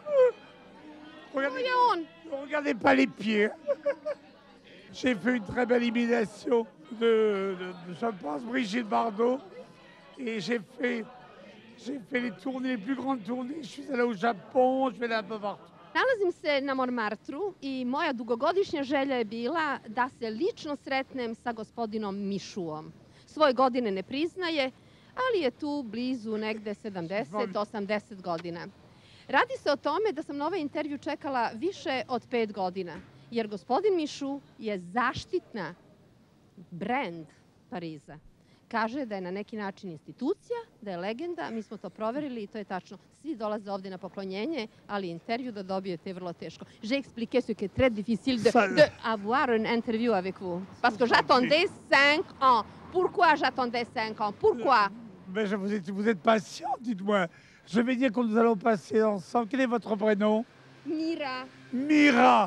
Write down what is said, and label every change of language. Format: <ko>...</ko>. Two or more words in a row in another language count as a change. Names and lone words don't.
<fr>Regardez, ne regardez pas les pieds. J'ai fait une très belle imitation je pense, Brigitte Bardot. Et j'ai fait les tournées, les plus grandes tournées. Je suis allé au Japon, je vais là un peu partout.</fr> <sr>Nalazim se na Montmartru i moja dugogodišnja želja je bila da se lično sretnem sa gospodinom Mišuom. Svoje godine ne priznaje, ali je tu blizu negde 70-80 godina. Radi se o tome da sam na ovaj intervju čekala više od 5 godina, jer gospodin Mišu je zaštitna brend Pariza. Kaže da je na neki način institucija, da je legenda, mi smo to proverili i to je tačno. Svi dolaze ovdje na poklonjenje, ali intervju da dobijete je vrlo teško.</sr> <fr>J'ai expliqué ce qui est très difficile de avoir un interview avec vous. Parce que j'attendais 5 ans. Pourquoi j'attendais 5 ans? Pourquoi? Mais vous êtes patient, dites-moi. Je vais dire que nous allons passer ensemble. Quel est votre prénom? Mira. Mira.</fr>